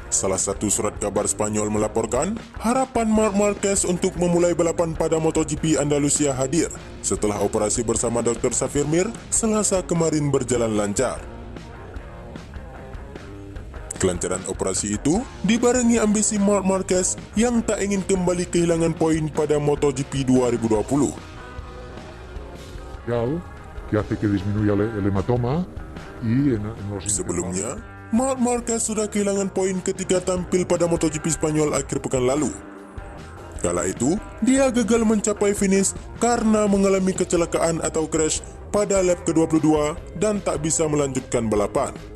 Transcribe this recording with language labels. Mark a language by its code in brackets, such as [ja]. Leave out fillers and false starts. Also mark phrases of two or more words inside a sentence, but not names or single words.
[id] salah satu surat kabar Spanyol melaporkan, harapan Marc Marquez untuk memulai balapan pada MotoGP Andalusia hadir setelah operasi bersama Dr. Xavier Mir Selasa kemarin berjalan lancar. Kelancaran operasi itu dibarengi ambisi Marc Marquez yang tak ingin kembali kehilangan poin pada MotoGP 2020. [es] Que hace que disminuya el hematoma y en los [id] Sebelumnya, Marc Marquez sudah kehilangan poin ketika tampil pada MotoGP Spanyol akhir pekan lalu. Kala itu, dia gagal mencapai finish karena mengalami kecelakaan atau crash pada lap ke-22 dan tak bisa melanjutkan balapan.